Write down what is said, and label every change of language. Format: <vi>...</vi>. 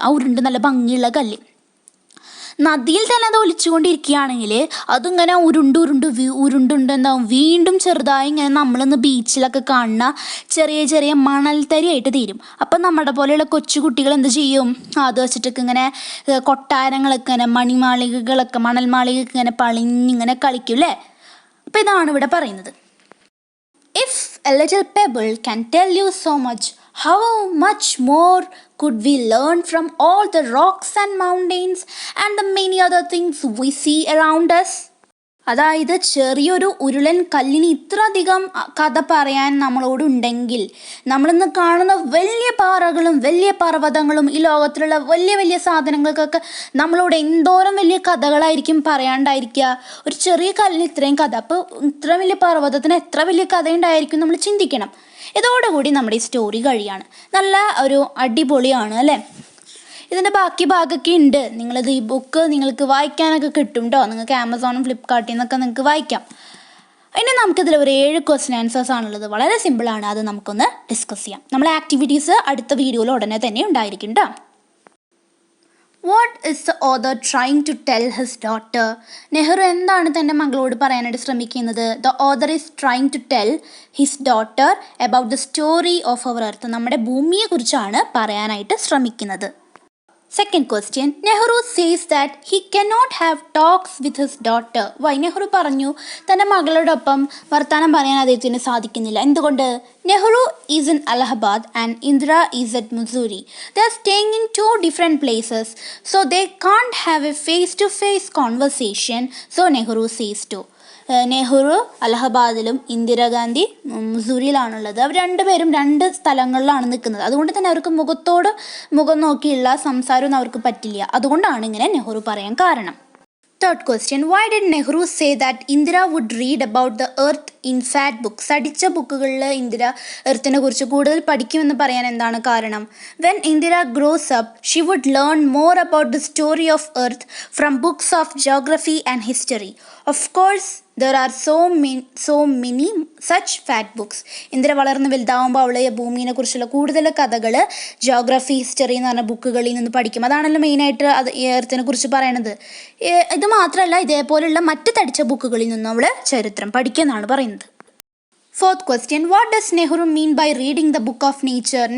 <ml>ആ ഉരുണ്ട് നല്ല ഭംഗിയുള്ള കല്ല് നദിയിൽ തന്നെ അത് ഒലിച്ചുകൊണ്ടിരിക്കുകയാണെങ്കിൽ അതിങ്ങനെ ഉരുണ്ട് എന്താവും വീണ്ടും ചെറുതായി ഇങ്ങനെ നമ്മളിന്ന് ബീച്ചിലൊക്കെ കാണുന്ന ചെറിയ മണൽത്തരിയായിട്ട് തീരും. അപ്പം നമ്മുടെ പോലെയുള്ള കൊച്ചു കുട്ടികൾ എന്ത് ചെയ്യും? അത് വെച്ചിട്ടൊക്കെ ഇങ്ങനെ കൊട്ടാരങ്ങളൊക്കെ ഇങ്ങനെ മണൽ മാളികയൊക്കെ ഇങ്ങനെ പളിഞ്ഞിങ്ങനെ കളിക്കും അല്ലേ. അപ്പം ഇതാണ് ഇവിടെ പറയുന്നത്.</ml> <en>If a little pebble can tell you so much, how much more could we learn from all the rocks and mountains and the many other things we see around us?</en> <ml>അതായത് ചെറിയൊരു ഉരുളൻ കല്ലിന് ഇത്രയധികം കഥ പറയാൻ നമ്മളോടുണ്ടെങ്കിൽ നമ്മളിന്ന് കാണുന്ന വലിയ പാറകളും വലിയ പർവ്വതങ്ങളും ഈ ലോകത്തിലുള്ള വലിയ സാധനങ്ങൾക്കൊക്കെ നമ്മളോട് എന്തോരം വലിയ കഥകളായിരിക്കും പറയാണ്ടായിരിക്കുക. ഒരു ചെറിയ കല്ലിന് ഇത്രയും കഥ, അപ്പോൾ ഇത്ര വലിയ പർവ്വതത്തിന് എത്ര വലിയ കഥയുണ്ടായിരിക്കും നമ്മൾ ചിന്തിക്കണം. ഇതോടുകൂടി നമ്മുടെ ഈ സ്റ്റോറി കഴിയാണ്. നല്ല ഒരു അടിപൊളിയാണ് അല്ലേ. ഇതിൻ്റെ ബാക്കി ഭാഗമൊക്കെ ഉണ്ട്. നിങ്ങളിത് ഈ ബുക്ക് നിങ്ങൾക്ക് വായിക്കാനൊക്കെ കിട്ടും കേട്ടോ. നിങ്ങൾക്ക് ആമസോണും ഫ്ലിപ്കാർട്ടിൽ നിന്നൊക്കെ നിങ്ങൾക്ക് വായിക്കാം. ഇനി നമുക്കിതിൽ ഒരു 7 ക്വസ്റ്റ്യൻ ആൻസേഴ്സ് ആണുള്ളത്. വളരെ സിമ്പിളാണ്. അത് നമുക്കൊന്ന് ഡിസ്കസ് ചെയ്യാം. നമ്മളെ ആക്ടിവിറ്റീസ് അടുത്ത വീഡിയോയിൽ ഉടനെ തന്നെ ഉണ്ടായിരിക്കും കേട്ടോ.</ml> <en>What is the author trying to tell his daughter?</en> <ml>Nehru എന്താണ് തൻ്റെ മകളോട് പറയാനായിട്ട് ശ്രമിക്കുന്നത്?</ml> <en>The author is trying to tell his daughter about the story of our earth.</en> <ml>നമ്മുടെ ഭൂമിയെക്കുറിച്ചാണ് പറയാനായിട്ട് ശ്രമിക്കുന്നത്.</ml> <en>Second question, Nehru says that he cannot have talks with his daughter. Why?</en> <ml>Nehru പറഞ്ഞു തൻ്റെ മകളോടൊപ്പം വർത്തമാനം പറയാൻ അദ്ദേഹത്തിന് സാധിക്കുന്നില്ല. എന്തുകൊണ്ട്?</ml> <en>Nehru is in Allahabad and Indira is at Mussoorie. They are staying in 2 different places, so they can't have a face-to-face conversation. So Nehru says to.</en> <ml>Nehru അലഹബാദിലും Indira Gandhi മുസൂറിയിലാണുള്ളത്. അവർ രണ്ടുപേരും 2 സ്ഥലങ്ങളിലാണ് നിൽക്കുന്നത്. അതുകൊണ്ട് തന്നെ അവർക്ക് മുഖം നോക്കിയുള്ള സംസാരമൊന്നും അവർക്ക് പറ്റില്ല. അതുകൊണ്ടാണ് ഇങ്ങനെ നെഹ്റു പറയാൻ കാരണം.</ml> <en>Third question, why did Nehru say that Indira would read about the earth in fat books.</en> <ml>തടിച്ച ബുക്കുകളിൽ ഇന്ദിര എർത്തിനെ കുറിച്ച് കൂടുതൽ പഠിക്കുമെന്ന് പറയാൻ എന്താണ് കാരണം?</ml> <en>When Indira grows up she would learn more about the story of earth from books of geography and history. Of course there are so many such fact books.</en> <ml>Indira വളർന്ന് വലുതാവുമ്പോൾ അവൾ ഭൂമിയെ കുറിച്ചുള്ള കൂടുതൽ കഥകൾ ജോഗ്രഫി ഹിസ്റ്ററി എന്ന് പറഞ്ഞ ബുക്കുകളിൽ നിന്ന് പഠിക്കും. അതാണല്ലോ മെയിനായിട്ട് അത് എർത്തിനെ കുറിച്ച് പറയണത്. ഇത് മാത്രമല്ല, ഇതേപോലുള്ള മറ്റ് തടിച്ച ബുക്കുകളിൽ നിന്നും അവൾ ചരിത്രം പഠിക്കുമെന്നാണ് പറയുന്നത്.</ml> <en>Fourth question, what does Nehru mean by reading the book of nature?</en>